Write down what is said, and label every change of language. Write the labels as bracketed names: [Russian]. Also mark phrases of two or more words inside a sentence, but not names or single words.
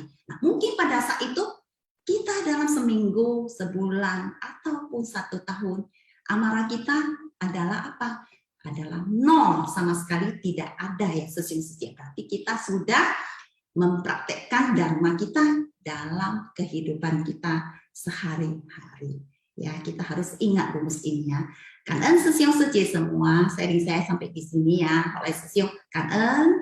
[Indonesian] Nah mungkin pada saat itu, kita dalam seminggu, sebulan, ataupun 1 tahun, amarah kita adalah apa? Adalah 0, sama sekali tidak ada ya sesungguhnya. Berarti kita sudah mempraktekkan dharma kita dalam kehidupan kita sehari-hari. Ya, kita harus ingat rumus ini ya. [Vietnamese] Cảm ơn sư siêu sư chị [Indonesian] semua, sharing saya sampai di sini ya. [Vietnamese] Oleh sư siêu, cảm ơn.